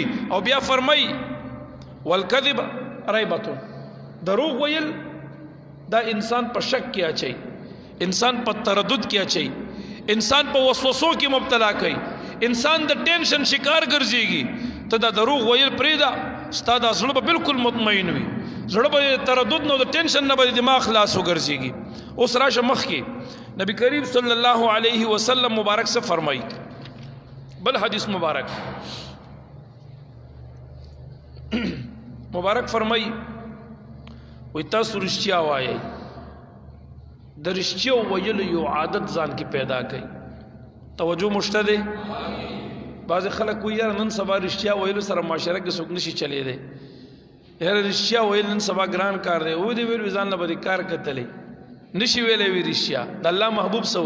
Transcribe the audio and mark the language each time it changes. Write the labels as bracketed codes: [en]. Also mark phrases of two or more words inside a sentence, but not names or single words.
[ps] او بیا فرمای [ar] والکذب ریبة [ps] دروغ ویل دا انسان په شک کې اچي انسان په تردد کې اچي انسان په وسوسو کې مبتلا کوي انسان د ټینشن شکار ګرځيږي ته دا دروغ ویل پرېږده ستا دا زړه به بالکل مطمئن وي زړه به تردد نو د ټینشن نه به دماغ خلاص وګرځيږي اوس راشه مخ کې نبی کریم [ar] صلی الله علیه وسلم [ps] مبارک سے فرمائی بل حدیث مبارک مبارک فرمائی وی تاسو رښتیا وایي د رښتیا ویلو یو عادت ځان کې پیدا کړئ توجه مشته دی بعض خلک وایي یاره نن سبا رښتیا ویلو سره معاشره کې څوک نشي چلی دی یاره رښتیا ویل نن سبا ګران کار دی و دې ویل ځان له به کار کتلی نشي ویلې وی رښتیا د الله محبوب سوی